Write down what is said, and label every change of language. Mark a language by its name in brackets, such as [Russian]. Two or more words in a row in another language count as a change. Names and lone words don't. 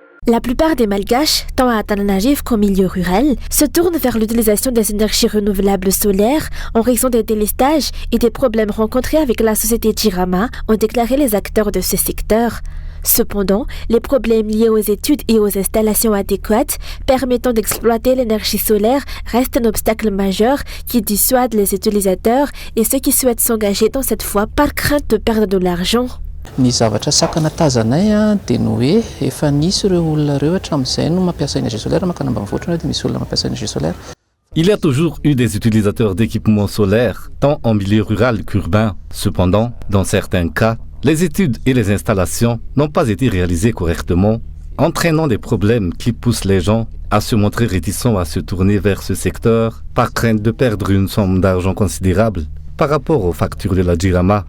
[French] La plupart des Malgaches, tant à Tananarive qu'au milieu rural, se tournent vers l'utilisation des énergies renouvelables solaires en raison des délestages et des problèmes rencontrés avec la société Jirama, ont déclaré les acteurs de ce secteur. Cependant, les problèmes liés aux études et aux installations adéquates permettant d'exploiter l'énergie solaire restent un obstacle majeur qui dissuade les utilisateurs et ceux qui souhaitent s'engager dans cette voie par crainte de perdre de l'argent. [Malagasy] Ny zavatra sakana tazanay dia ny hoe efa nisy ireo olona ireo hatramin'izay no mampiasa [French] énergie solaire [Malagasy] makany ambanivohitra dia misy olona mampiasa [French] énergie solaire. Il y a toujours eu des utilisateurs d'équipements solaires, tant en milieu rural qu'urbain. Cependant, dans certains cas, les études et les installations n'ont pas été réalisées correctement, entraînant des problèmes qui poussent les gens à se montrer réticents à se tourner vers ce secteur par crainte de perdre une somme d'argent considérable par rapport aux factures de la Jirama.